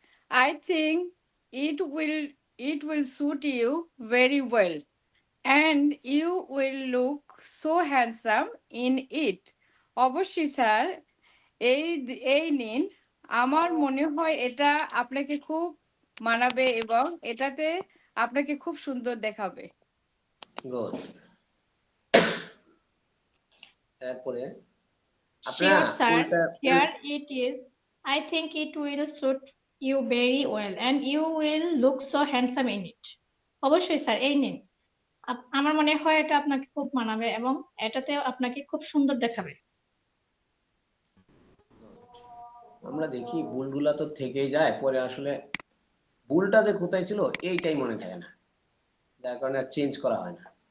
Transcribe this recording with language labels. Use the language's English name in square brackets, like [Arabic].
[English] I think it will suit you very well, and you will look so handsome in it. [Bangla] অবশ্যই sir, এই নিন। আমার মনে হয় এটা আপনাকে খুব মানাবে এবং এটাতে আপনাকে খুব সুন্দর দেখাবে। [English] Good. [Bangla] তারপরে [English] Sure, sir. Here it is. I think it will suit you very well, and you will look so handsome in it. [Bangla] অবশ্যই স্যার, এই নিন। আমার মনে হয় এটা আপনাকে খুব মানাবে এবং এটাতে আপনাকে খুব সুন্দর দেখাবে। আমরা দেখি ভুলগুলা তো থেকেই যায়, পরে আসলে ভুলটা যে কোথায় ছিল এইটাই মনে থাকে না, যার কারণে আর চেঞ্জ করা হয় না।